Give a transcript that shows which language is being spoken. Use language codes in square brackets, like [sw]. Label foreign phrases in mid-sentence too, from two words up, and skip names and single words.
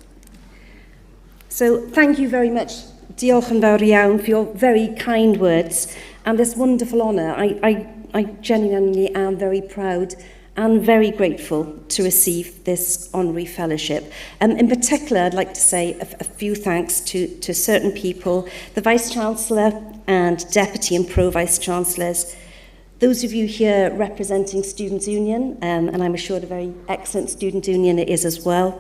[en] So thank you very much, [cy] diolch yn fawr iawn, [en] for your very kind words and this wonderful honour. I genuinely am very proud and very grateful to receive this honorary fellowship. In particular, I'd like to say a few thanks to certain people, the Vice-Chancellor and Deputy and Pro-Vice-Chancellors, those of you here representing Students' Union, and I'm assured a very excellent Student Union it is as well.